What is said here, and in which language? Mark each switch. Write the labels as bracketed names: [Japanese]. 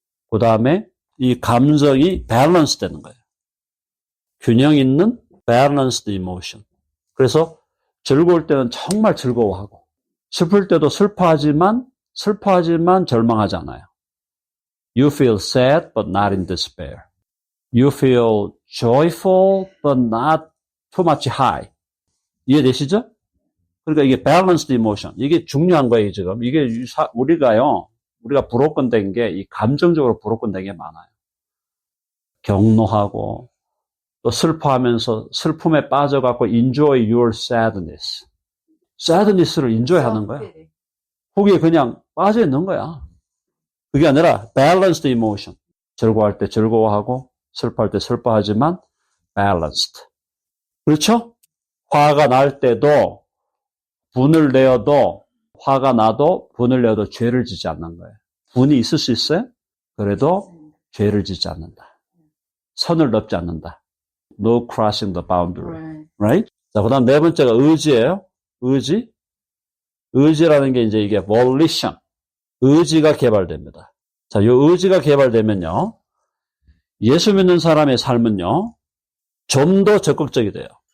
[Korean] 그 다음에 이 감정이 밸런스 되는 거예요. 균형 있는 balanced emotion. 그래서 즐거울 때는 정말 즐거워하고, 슬플 때도 슬퍼하지만 절망하지 않아요. [English] You feel sad but not in despair. You feel joyful but not too much high. [Korean] 이해되시죠? 그러니까 이게 balanced emotion. 이게 중요한 거예요, 지금. 이게 우리가 브로큰된 게, 이 감정적으로 브로큰된 게 많아요. 경노하고, 또 슬퍼하면서 슬픔에 빠져갖고 [English] enjoy your sadness. [Korean] sadness를 enjoy 하는 거야. 거기에 그냥 빠져 있는 거야. 그게 아니라 balanced emotion. 즐거워할 때 즐거워하고, 슬퍼할 때 슬퍼하지만 balanced. 그렇죠? 화가 날 때도, 분을 내어도, 화가 나도 분을 내어도 죄를 짓지 않는 거예요. 분이 있을 수 있어요? 그래도 죄를 짓지 않는다. 선을 넘지 않는다. [English] No crossing the boundary. Right? [Korean] 자, 그 다음 네 번째가 의지예요. 의지. 의지라는 게 이제 이게 volition. 의지가 개발됩니다. 자, 이 의지가 개발되면요. 예수 믿는 사람의 삶은요. 좀 더 적극적이 돼요.